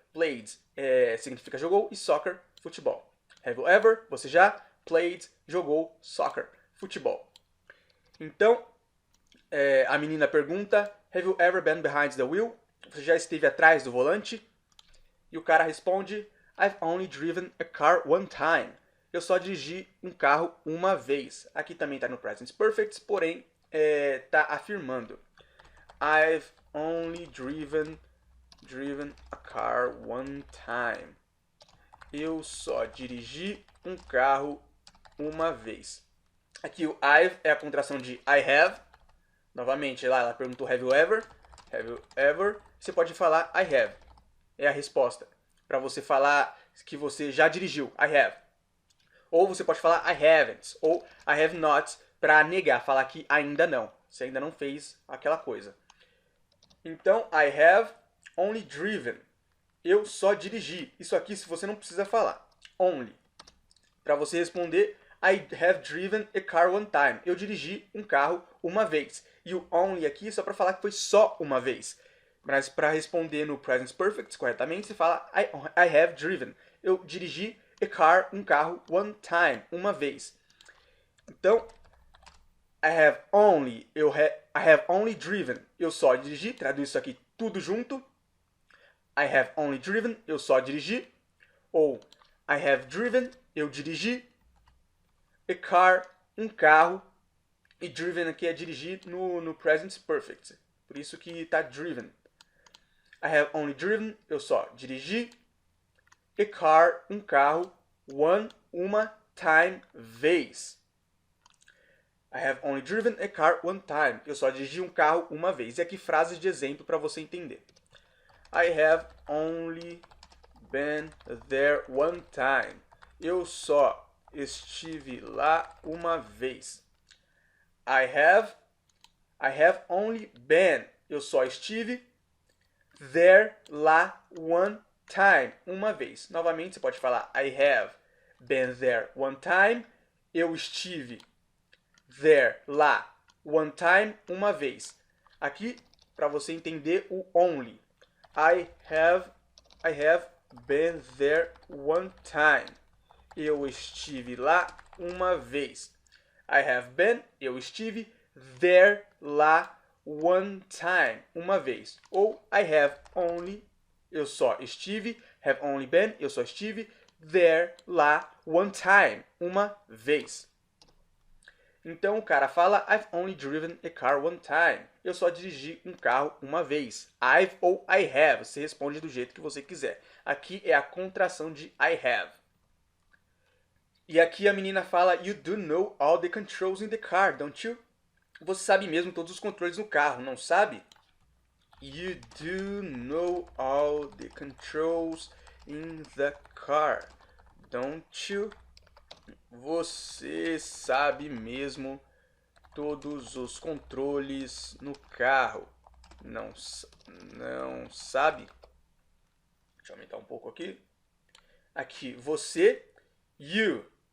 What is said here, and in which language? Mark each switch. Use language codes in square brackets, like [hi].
[pt] Played significa jogou e soccer, futebol. [en] Have you ever? [pt] Você já played, jogou soccer, futebol. Então, a menina pergunta, [en] have you ever been behind the wheel? [pt] Você já esteve atrás do volante? E o cara responde, [en] I've only driven a car one time. [pt] Eu só dirigi um carro uma vez. Aqui também está no present perfect, porém está afirmando. [en] I've only driven a car one time. [pt] Eu só dirigi um carro uma vez. Aqui o I've é a contração de I have. Novamente, lá ela perguntou [en] have you ever? Have you ever? [pt] Você pode falar I have. É a resposta. Para você falar que você já dirigiu. I have. Ou você pode falar I haven't, ou I have not, para negar, falar que ainda não. Você ainda não fez aquela coisa. [en] Então, I have only driven. [pt] Eu só dirigi. Isso aqui se você não precisa falar. [en] Only. [pt] Para você responder, [en] I have driven a car one time. [pt] Eu dirigi um carro uma vez. E o only aqui é só para falar que foi só uma vez. Mas para responder no present perfect corretamente, você fala [en] I have driven. [pt] Eu dirigi a car, um carro, one time, uma vez. Então, [en] I have only driven. [pt] Eu só dirigi. Traduz isso aqui tudo junto. [en] I have only driven. [pt] Eu só dirigi. [en] Ou I have driven. [pt] Eu dirigi. [en] A car. [pt] Um carro. E driven aqui é dirigir no present perfect. Por isso que está driven. [en] I have only driven. [pt] Eu só dirigi. [en] A car. Um carro. [pt] Uma time. Vez. [en] I have only driven a car one time. [pt] Eu só dirigi um carro uma vez. E aqui frases de exemplo para você entender. [en] I have only been there one time. [pt] Eu só estive lá uma vez. [en] I have only been. [pt] Eu só estive there lá one time. Uma vez. Novamente você pode falar [en] I have been there one time. [pt] Eu estive there, lá, one time, uma vez. Aqui, para você entender o only. [en] I have been there one time. [pt] Eu estive lá uma vez. [en] I have been, [pt] eu estive, there, lá, one time, uma vez. Ou I have only, eu só estive, have only been, eu só estive, there, lá, one time, uma vez. Então o cara fala [en] I've only driven a car one time. [pt] Eu só dirigi um carro uma vez. I've ou I have. Você responde do jeito que você quiser. Aqui é a contração de I have. E aqui a menina fala [en] You do know all the controls in the car, don't you? [pt] Você sabe mesmo todos os controles no carro, não sabe? [en] You do know all the controls in the car, don't you? [pt] Você sabe mesmo todos os controles no carro, não sabe? Deixa eu aumentar um pouco aqui. Aqui, você, you.